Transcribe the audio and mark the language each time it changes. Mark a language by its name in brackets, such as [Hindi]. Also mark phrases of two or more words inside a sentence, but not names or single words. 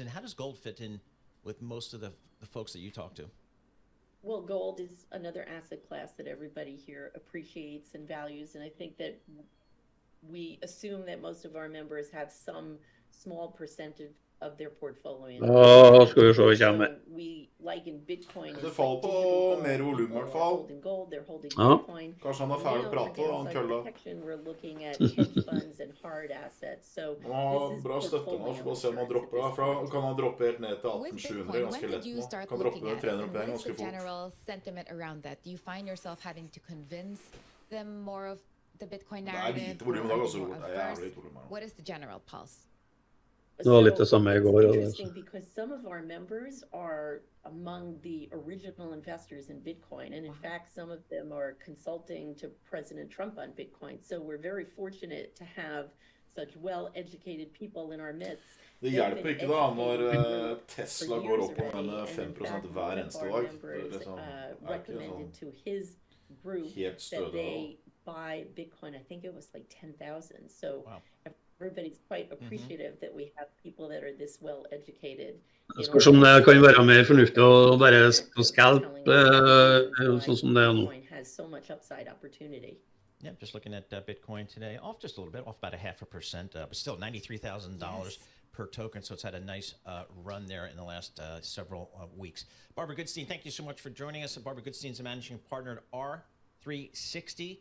[English] How does gold fit in with most of the folks that you talk to? Well, gold is another asset class that everybody here appreciates and values. And I think that we assume that most of our members have some small percentage of their portfolio. [Norwegian] Skal vi se hva kommer. [English] So we liken Bitcoin [Norwegian] Det faller på mer volum, I hvert fall. [English] holding gold, they're holding [Norwegian] Ja. [English] Bitcoin. [Norwegian] Kanskje han er ferdig å prate, og han kølla. [English] Protection, we're looking at hedge funds and hard assets. So [Norwegian] Han har bra støtte nå, så bare se om han dropper da. Kan han droppe helt ned til 1800 ganske [English] when [Norwegian] lett [English] did you [Norwegian] nå. [English] start [Norwegian] Kan droppe [English] looking [Norwegian] ned [English] at it? [Norwegian] 300 [English] And [Norwegian] poeng [English] what is [Norwegian] ganske [English] the [Norwegian] fort. [English] general sentiment around that? Do you find yourself having to convince them more of the Bitcoin [Norwegian] Det [English] narrative? [Norwegian] lite volum i dag, altså. [English] or [Norwegian] Det [English] averse? [Norwegian] jævlig volum her. [English] What is the general pulse? [Norwegian] Det var litt det samme I går. [English] It's interesting because some of our members are among the original investors in Bitcoin. And in fact, some of them are consulting to President Trump on Bitcoin. So we're very fortunate to have such well-educated people in our midst. [Norwegian] Det hjelper ikke da når Tesla går opp og med 5% hver eneste dag. Det liksom, [English] recommended to his group [Norwegian] helt stødig. [English] that they buy Bitcoin. I think it was like 10,000. So everybody's quite appreciative that we have people that are this well educated. [Norwegian] Det spørs om det kan være mer fornuftig å bare stå scalp, sånn som det nå. [English] Bitcoin has so much upside opportunity. Yeah, just looking at Bitcoin today, off just a little bit, off about 0.5%, but still $93,000 per token. So it's had a nice run there in the last several weeks. Barbara Goodstein, thank you so much for joining us. Barbara Goodstein's a managing partner at R360.